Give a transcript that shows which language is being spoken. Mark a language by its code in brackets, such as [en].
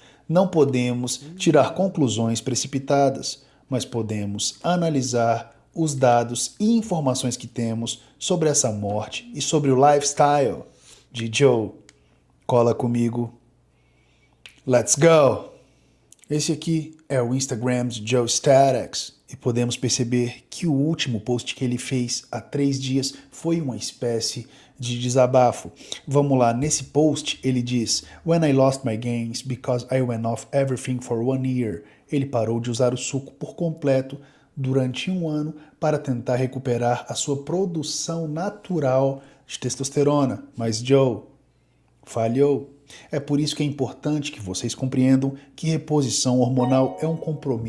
[pt] Não podemos tirar conclusões precipitadas, mas podemos analisar os dados e informações que temos sobre essa morte e sobre o lifestyle de Joe. Cola comigo. [en] Let's go! [pt] Esse aqui é o Instagram de Joe Statax e podemos perceber que o último post que ele fez há 3 dias foi uma espécie de desabafo. Vamos lá, nesse post ele diz: [en] When I lost my gains because I went off everything for 1 year. [pt] Ele parou de usar o suco por completo durante 1 ano para tentar recuperar a sua produção natural de testosterona. Mas Joe falhou. É por isso que é importante que vocês compreendam que reposição hormonal é um compromisso